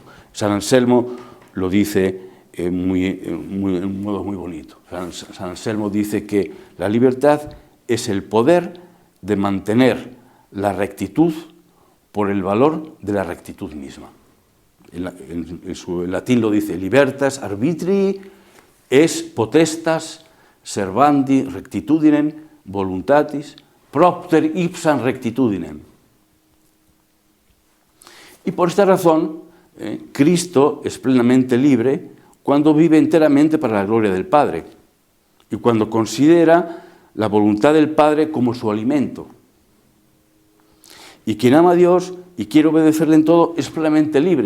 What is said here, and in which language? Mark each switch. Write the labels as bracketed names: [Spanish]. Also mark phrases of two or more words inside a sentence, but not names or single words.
[Spanish] San Anselmo lo dice en un modo muy bonito. San Anselmo dice que la libertad es el poder de mantener la rectitud por el valor de la rectitud misma. En latín lo dice, [Latin] libertas arbitrii es potestas servandi rectitudinem voluntatis propter ipsam rectitudinem. [Spanish] Y por esta razón, Cristo es plenamente libre cuando vive enteramente para la gloria del Padre y cuando considera la voluntad del Padre como su alimento. Y quien ama a Dios y quiere obedecerle en todo es plenamente libre.